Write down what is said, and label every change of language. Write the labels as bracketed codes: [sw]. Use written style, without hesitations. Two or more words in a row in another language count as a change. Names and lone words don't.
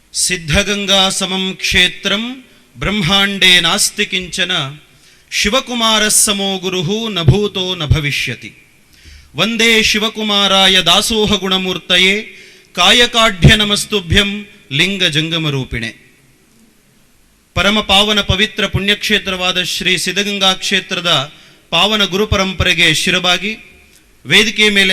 [sa] ಸಿದ್ಧಗಂಗಾ ಸಮಂ ಕ್ಷೇತ್ರಂ ಬ್ರಹ್ಮಾಂಡೇ ನಾಸ್ತಿ ಕಿಂಚನ ಶಿವಕುಮಾರ ಸಮೋ ಗುರುಹು ನ ಭೂತೋ ನ ಭವಿಷ್ಯತಿ. ವಂದೇ ಶಿವಕುಮಾರಾಯ ದಾಸೋಹ ಗುಣಮೂರ್ತಯೇ ಕಾಯಕಾಢ್ಯ ನಮಸ್ತುಭ್ಯಂ ಲಿಂಗ ಜಂಗಮರೂಪಿಣೆ. [kn] ಪರಮ ಪಾವನ ಪವಿತ್ರ ಪುಣ್ಯಕ್ಷೇತ್ರವಾದ ಶ್ರೀ ಸಿದ್ಧಗಂಗಾ ಕ್ಷೇತ್ರದ ಪಾವನ ಗುರು ಪರಂಪರೆಗೆ ಶಿರಬಾಗಿ ವೇದಿಕೆಯ ಮೇಲೆ